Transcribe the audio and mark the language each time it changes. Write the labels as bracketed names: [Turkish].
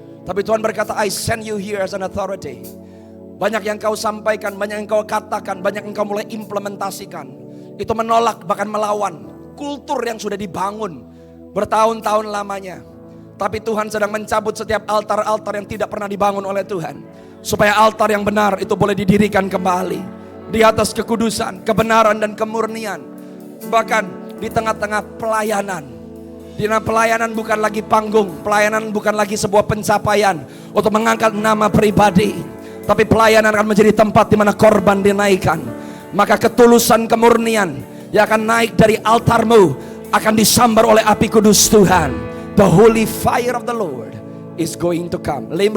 [Indonesian] Tapi Tuhan berkata, [English] I send you here as an authority. [Indonesian] Banyak yang kau sampaikan, banyak yang kau katakan, banyak yang kau mulai implementasikan. Itu menolak bahkan melawan kultur yang sudah dibangun bertahun-tahun lamanya. Tapi Tuhan sedang mencabut setiap altar-altar yang tidak pernah dibangun oleh Tuhan, supaya altar yang benar itu boleh didirikan kembali di atas kekudusan, kebenaran dan kemurnian. Bahkan di tengah-tengah pelayanan, di mana pelayanan bukan lagi panggung, pelayanan bukan lagi sebuah pencapaian untuk mengangkat nama pribadi, tapi pelayanan akan menjadi tempat di mana korban dinaikkan. Maka ketulusan kemurnian yang akan naik dari altarmu akan disambar oleh api kudus Tuhan. [English] The holy fire of the Lord is going to come.